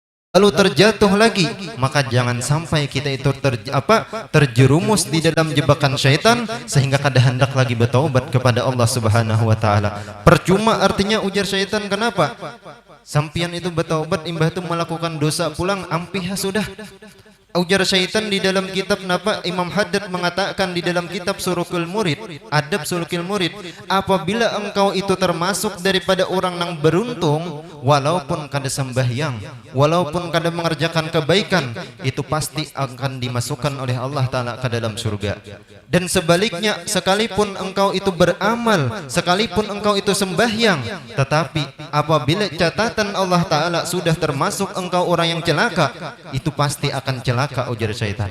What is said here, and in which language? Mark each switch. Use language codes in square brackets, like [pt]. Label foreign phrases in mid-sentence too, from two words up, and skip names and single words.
[id] lalu terjatuh lagi, maka jangan sampai kita itu terjerumus di dalam jebakan syaitan sehingga kada hendak lagi bertaubat kepada Allah [ar] سبحانه وتعالى. [bjn] Percuma artinya ujar syaitan, kenapa? Sampian itu bertaubat imbah itu melakukan dosa pulang ampih sudah. [id] Ujar syaitan di dalam kitab napa Imam Haddad mengatakan di dalam kitab Sulukul Murid, Adab Sulukul Murid, apabila engkau itu termasuk daripada orang yang beruntung, walaupun kada sembahyang, walaupun kada mengerjakan kebaikan, itu pasti akan dimasukkan oleh Allah Ta'ala ke dalam surga. Dan sebaliknya, sekalipun engkau itu beramal, sekalipun engkau itu sembahyang, tetapi apabila catatan Allah Ta'ala sudah termasuk engkau orang yang celaka, itu pasti akan celaka, ujar syaitan.